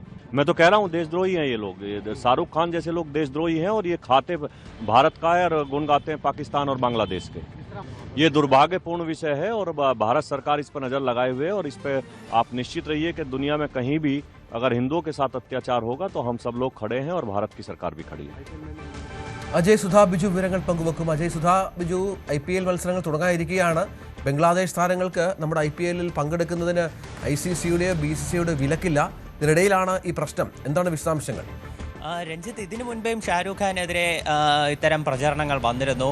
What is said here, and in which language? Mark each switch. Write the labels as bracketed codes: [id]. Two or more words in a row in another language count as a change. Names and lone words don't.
[hi] मैं तो कह रहा हूँ देशद्रोही हैं ये लोग, शाहरुख खान जैसे लोग देशद्रोही हैं और ये खाते भारत का है और गुण गाते हैं पाकिस्तान और बांग्लादेश के। ये दुर्भाग्यपूर्ण विषय है और भारत सरकार इस पर नज़र लगाए हुए और इस पर आप निश्चित रहिए कि दुनिया में कहीं भी अगर हिंदुओं के साथ अत्याचार होगा तो हम सब लोग खड़े हैं और भारत की सरकार भी खड़ी है. [ml] അജയ് സുധാ ബിജു വിവരങ്ങൾ പങ്കുവെക്കും. അജയ് സുധാ ബിജു, IPL മത്സരങ്ങൾ തുടങ്ങാനിരിക്കുകയാണ്. ബംഗ്ലാദേശ് താരങ്ങൾക്ക് നമ്മുടെ IPL-ൽ പങ്കെടുക്കുന്നതിന് ICC-യുടെയോ BCCI-യുടെയോ വിലക്കില്ല. ഇതിനിടയിലാണ് ഈ പ്രശ്നം. എന്താണ് വിശദാംശങ്ങൾ? രഞ്ജിത്ത്, ഇതിനു മുൻപേയും ഷാരൂഖ് ഖാനെതിരെ ഇത്തരം പ്രചരണങ്ങൾ വന്നിരുന്നു.